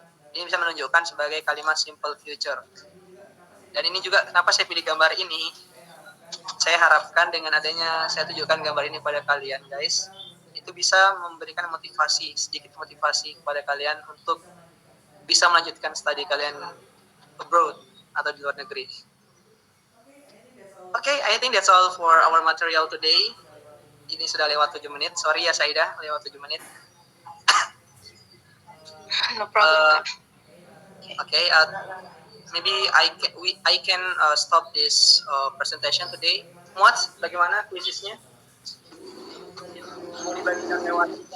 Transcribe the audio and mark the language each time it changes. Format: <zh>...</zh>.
<id>Ini bisa menunjukkan sebagai kalimat simple future. Dan ini juga kenapa saya pilih gambar ini. Saya harapkan dengan adanya saya tunjukkan gambar ini pada kalian, guys, itu bisa memberikan motivasi, sedikit motivasi kepada kalian untuk bisa melanjutkan studi kalian abroad atau di luar negeri.</id> <en>Okay, I think that's all for our material today.</en> <id>Ini sudah lewat 7 menit. Sorry ya Saida, lewat 7 menit.</id> <en>No problem, Kak. Okay, maybe I can stop this presentation today.</en> <id>Muat, bagaimana quizisnya? Mau dibagikan lewat?</id>